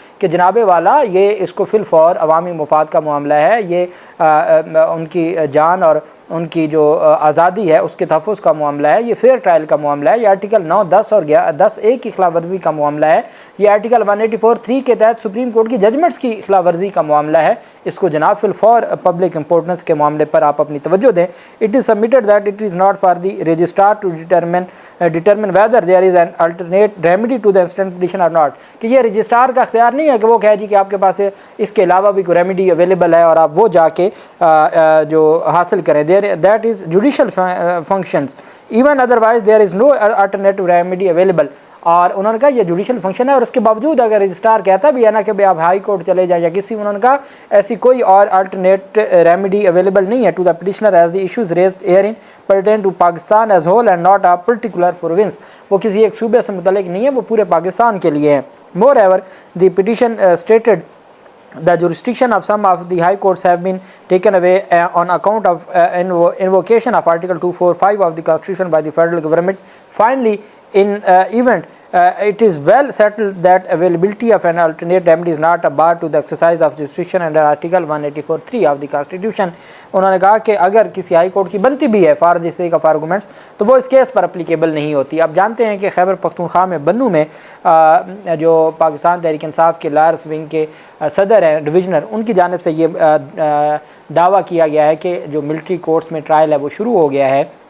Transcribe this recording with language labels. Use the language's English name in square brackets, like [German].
[Urdu] کہ جناب والا یہ اس کو فی الفور عوامی مفاد کا معاملہ ہے، یہ ان کی جان اور ان کی جو آزادی ہے اس کے تحفظ کا معاملہ ہے، یہ فیئر ٹرائل کا معاملہ ہے، یہ آرٹیکل 9, 10 اور 10A کی خلاف ورزی کا معاملہ ہے، یہ آرٹیکل 184(3) کے تحت سپریم کورٹ کی ججمنٹس کی خلاف ورزی کا معاملہ ہے. اس کو جناب فی الفور پبلک امپورٹنس کے معاملے پر آپ اپنی توجہ دیں. [English] It is submitted that it is not for the registrar to determine whether there is an alternate remedy to the instant petition or not. [Urdu] کہ یہ رجسٹرار کا اختیار نہیں ہے کہ وہ کہے جی کہ آپ کے پاس اس کے علاوہ بھی کوئی ریمیڈی اویلیبل ہے اور آپ وہ جا کے جو حاصل کریں. [English] That is judicial functions. Even otherwise there is no alternative remedy available. [Urdu] اور انہوں نے کہا یہ جوڈیشل فنکشن ہے اور اس کے باوجود اگر رجسٹرار کہتا بھی ہے نا کہ بھائی آپ ہائی کورٹ چلے جائیں یا کسی، انہوں نے کہا ایسی کوئی اور الٹرنیٹ ریمیڈی اویلیبل نہیں ہے [English] To the petitioner as the issues raised herein pertain to Pakistan as whole and not a particular province. [Urdu] وہ کسی ایک صوبے سے متعلق نہیں ہے، وہ پورے پاکستان کے لیے ہے. [English] Moreover the petition stated the jurisdiction of some of the high courts have been taken away on account of invocation of article 245 of the constitution by the federal government. Finally in event it is well settled that availability of an alternate remedy is not a bar to the exercise of jurisdiction under article 184(3) of the constitution. [Urdu] انہوں نے کہا کہ اگر کسی high court کی بنتی بھی ہے [English] for the sake of arguments [Urdu] تو وہ اس کیس پر اپلیکیبل نہیں ہوتی. آپ جانتے ہیں کہ خیبر پختونخوا میں بنوں میں جو پاکستان تحریک انصاف کے لائرس ونگ کے صدر ہیں ڈویژنر، ان کی جانب سے یہ دعویٰ کیا گیا ہے کہ جو ملٹری کورٹس میں ٹرائل ہے وہ شروع ہو گیا ہے.